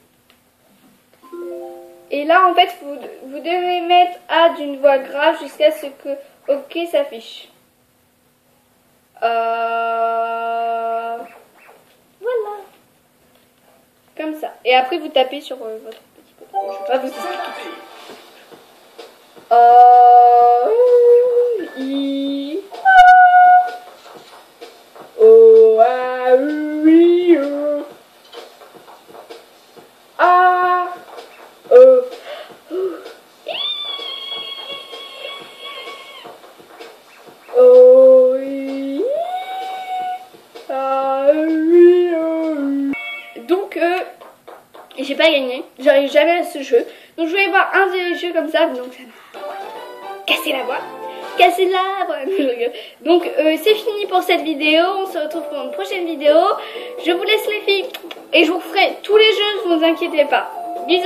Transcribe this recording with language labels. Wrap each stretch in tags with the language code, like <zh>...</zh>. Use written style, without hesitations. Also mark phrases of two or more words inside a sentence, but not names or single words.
<fr>Et là, en fait, vous devez mettre A d'une voix grave jusqu'à ce que OK s'affiche. Voilà. Comme ça. Et après, vous tapez sur votre petit bouton. Je ne vais pas vous expliquer. I, O, A, U, I, O. A, E, O, I, A, U, O. Donc, j'ai pas gagné. J'arrive jamais à ce jeu. Donc, je vais voir un des jeux comme ça. Donc, ça m'a cassé la voix. Casser l'arbre. Donc c'est fini pour cette vidéo. On se retrouve pour une prochaine vidéo. Je vous laisse les filles. Et je vous ferai tous les jeux, ne vous inquiétez pas.</fr>